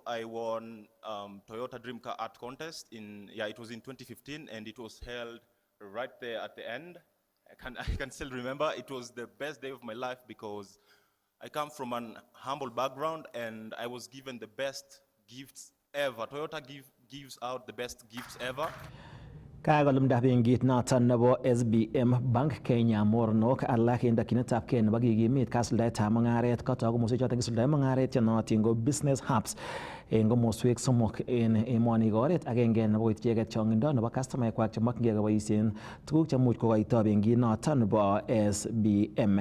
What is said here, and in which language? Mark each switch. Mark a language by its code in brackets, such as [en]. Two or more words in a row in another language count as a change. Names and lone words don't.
[en] I won Toyota Dream Car Art Contest it was in 2015, and it was held right there at the end. I can still remember. It was the best day of my life because I come from an humble background, and I was given the best gifts ever. Toyota gives out the best gifts ever. [kln] Kakolumda benkit noton nebo SBM Bank Kenya mornok alak en dakyinetab kee nebo kikimit kasuldaetab mung'aret kotok komoswek choton kisuldaen mung'aret chenootin ko [en] business hubs [kln] en komoswek somok en emoni ko oret agenge nebo koit icheket chong'indo nebo kastomaekwak chemokyingei koboisien tuguk chemuch kokoito benkit noton nebo SBM.